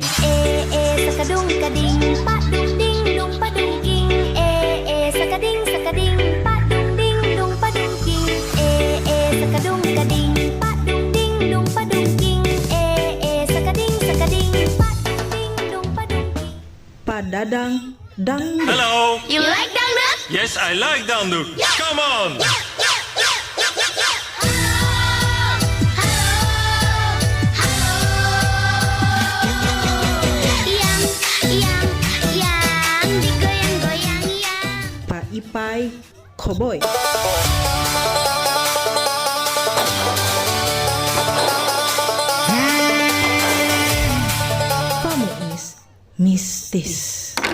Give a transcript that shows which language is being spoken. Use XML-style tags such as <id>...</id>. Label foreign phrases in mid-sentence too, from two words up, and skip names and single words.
<id>Sakadung kading, pak dung ding dung padung king. Sakading sakading, pak dung ding dung padung king. Sakadung kading, pak dung ding dung padung king. Sakading sakading, pak dung ding dung padung king. Pak Dadang Dangdut,</id> <en>Hello. You like dangdut? Yes, I like dangdut. Come on.</en> <id>Yang digoyang-goyang yang. Pak Ipai Koboy, Pak Muis Mistis.</id>